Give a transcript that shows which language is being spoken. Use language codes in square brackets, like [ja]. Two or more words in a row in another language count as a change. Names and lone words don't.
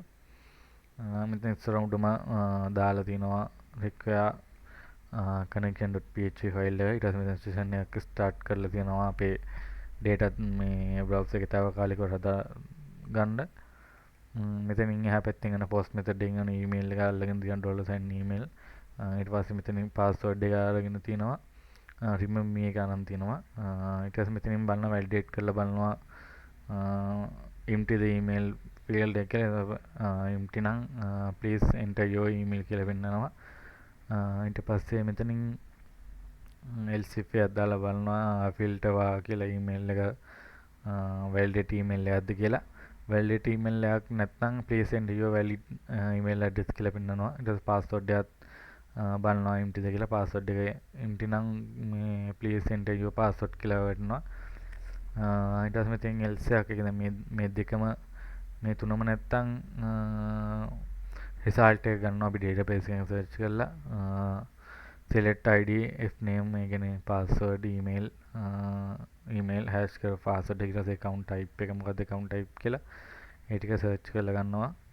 [si] මෙතන ඉස්සරහටම දාලා තියෙනවා [en] require connection.php file [si] එක. ඊට පස්සේ මෙතන session එකක් start කරලා තියෙනවා අපේ data මේ browser එකේ තාවකාලිකව හදා ගන්න. මෙතනින් එහා පැත්තෙන් යන [en] post method [si] එකෙන් යන email එක අල්ලගෙන තියෙන [en] $sign email. [si] ඊට පස්සේ මෙතනින් password එක අරගෙන තියෙනවා. [en] remember me [si] එක අරන් තියෙනවා. ඊට පස්සේ මෙතනින් බලනවා validate කරලා බලනවා [en] empty the email field [si] එක empty නම් [en] please enter your email [si] කියලා පෙන්නනවා. ඊට පස්සේ මෙතනින් [en] else if [si] එකක් දාලා බලනවා filter කියලා email එක [en] validate email [si] එකක්ද කියලා. [en] validate email [si] එකක් නැත්නම් [en] please enter your valid email address [si] කියලා පෙන්නනවා. ඊට පස්සේ password එකත් බලනවා empty ද කියලා. password එක empty නම් මේ [en] please enter your password [si] කියලා වටනවා. ඊට පස්සේ මෙතෙන් else එකක් කියන්නේ මේ දෙකම මේ තුනම නැත්නම් result එක ගන්නවා අපි database එකෙන් search කරලා [en] select id f name [si] ඒ කියන්නේ [en] password email hash [si] කර password ඊට පස්සේ [en] account type [si] එක මොකද්ද [en] account type [si] කියලා ඒ ටික search කරලා ගන්නවා.